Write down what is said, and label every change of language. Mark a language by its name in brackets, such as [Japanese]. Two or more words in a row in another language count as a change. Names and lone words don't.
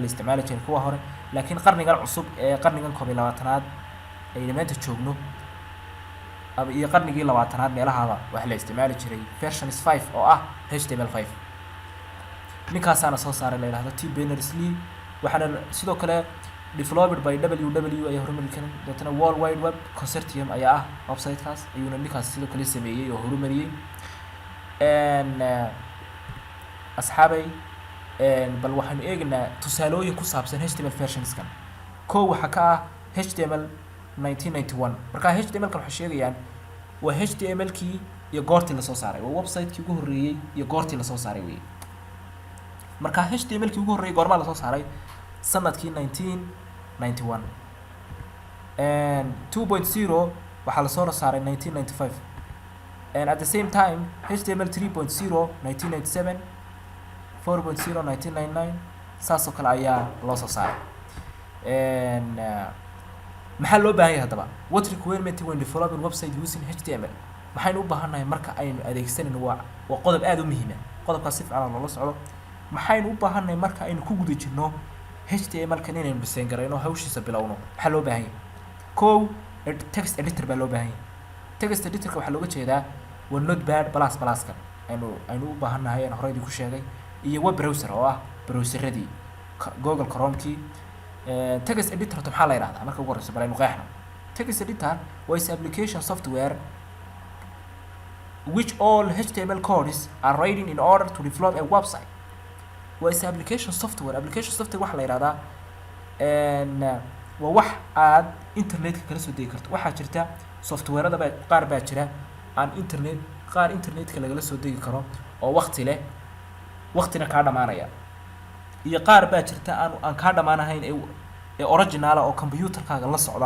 [Somali] isticmaali jiray kuwa hore laakiin qarnigan cusub ee qarnigan 12aad ay maanta joogno iyo qarnigii 20aad meelahaaba waxa la isticmaali jiray versions 5 oo ah html5 ninkaasana soo saaray la yiraahdo T Berners-Lee waxaana sidoo kale [English] developed by [Somali] WW ay horumari kareen dadna World Wide Web Consortium ayaa ah website-kaas ayuuna ninkaas sidoo kale sameeyay oo horumariyay asxaabay bal waxaan eegnaa tusaalooyin ku saabsan HTML versions-kan waxa ka ah HTML 1991 marka HTML-kan waxa sheegayaan waa HTML-kii iyo goortii la soo saaray waa website-kii ugu horeeyay iyo goortii la soo saaray weey marka HTML-kii ugu horeeyay goorma la soo saaray sanadkii 1991 2.0 waxaa la soo saaray 1995 [English] and at the same time [Somali] HTML 3.0 1997 4.0 1999 saasoo kale ayaa loo soo saaray maxaa loo baahan yahay hadaba [English] what requirement when developing website using HTML [Somali] maxaynu u baahanahay marka aynu adeegsanayno waa qodob aad u muhiim ah qodobkaas si fiican loo socdo maxaynu u baahanahay marka aynu ku guda jirno HTML-kan inaynu design garayno hawshiisa bilowno maxaa loo baahan yahay [English] text editor [Somali] baa loo baahan yahay [English] text editor-ka [Somali] waxaa looga jeedaa waa notepad ++kan aynu u baahanahay aan horey ku sheegay iyo [English] web browser [Somali] oo ah browseradii Google Chrome-kii [English] text editor [Somali] maxaa la yiraahdaa marka ugu horeysa balaynu qeexno [English] text editor was application software which all HTML codes are written in order to develop a website waa is application software [Somali] waxa la yidhahdaa waa wax aad internetka kala soo degi karto. waxaa jirta softwareada qaar baa jira aan internetka lagala soo degi karo oo waqti leh, waqtina kaa dhamaanaya, iyo qaar baa jirta aan kaa dhamaanahayn ee original oo computerkaaga la socda.